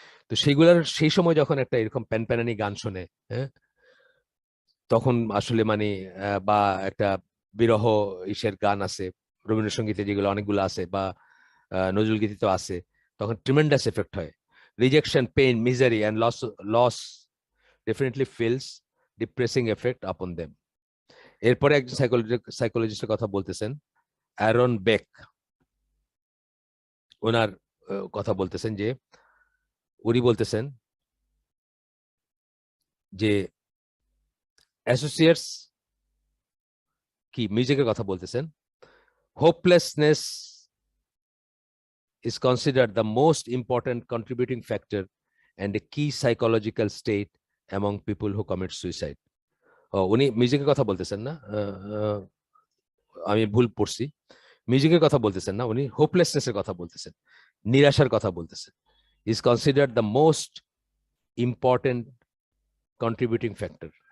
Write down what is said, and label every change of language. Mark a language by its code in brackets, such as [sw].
[bn] তো সেইগুলোর সেই সময় যখন একটা এরকম প্যানপ্যানানি গান শোনে, হ্যাঁ, তখন আসলে মানে বা একটা বিরহ ইসের গান আছে, রবীন্দ্রসঙ্গীতে যেগুলো অনেকগুলো আছে, বা নজরুল গীতি তো আছে, তখন ট্রিমেন্ডাস এফেক্ট হয়। [en] Rejection, pain, misery and loss loss definitely feels depressing effect upon them. [bn] এরপরে একজন সাইকোলজিস্টের কথা বলতেছেন, অ্যারন বেক। ওনার কথা বলতেছেন যে, উনি বলতেছেন যে অ্যাসোসিয়েটস কি, মিউজিকের কথা বলতেছেন, [en] Hopelessness is considered the most important contributing factor and a key psychological state among people who commit suicide. [bn] উনি মিউজিকের কথা বলতেছেন না, আমি ভুল পড়ছি, মিউজিকের কথা বলতেছেন না, উনি হোপলেসনেস এর কথা বলতেছেন, নিরাশার কথা বলতেছেন। [en] Is considered the most important contributing factor.